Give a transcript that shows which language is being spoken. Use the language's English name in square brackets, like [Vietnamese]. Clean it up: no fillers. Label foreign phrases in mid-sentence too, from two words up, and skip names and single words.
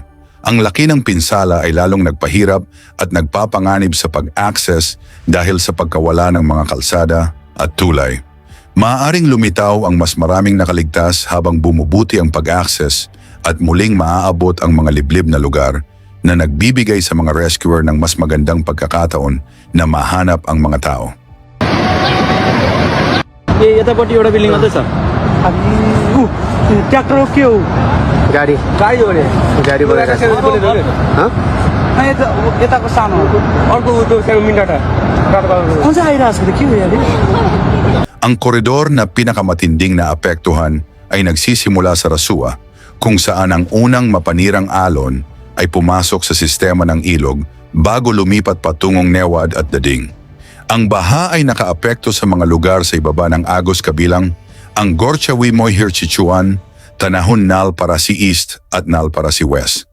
[Filipino] Ang laki ng pinsala ay lalong nagpahirap at nagpapanganib sa pag-access dahil sa pagkawala ng mga kalsada at tulay. Maaaring lumitaw ang mas maraming nakaligtas habang bumubuti ang pag-access at muling maaabot ang mga liblib na lugar na nagbibigay sa mga rescuer ng mas magandang pagkakataon na mahanap ang mga tao. [Nepali] यतापट्टि एउटा बिल्डिङ मात्रै छ ट्र्याक्टर के हो गाडी हो रे गाडी बोलेर यताको सानो अर्को त्यो सानो मिन्टाटा कुन चाहिँ आइरहेको छ के हो यार [Filipino] Ang koridor na pinakamatinding na apektuhan ay nagsisimula sa Rasua, kung saan ang unang mapanirang alon ay pumasok sa sistema ng ilog bago lumipat patungong Newad at Dading. Ang baha ay nakaapekto sa mga lugar sa ibaba ng Agos kabilang ang Gorchawimoy Hirchichuan, Tanahon Nalparasi East at Nalparasi West.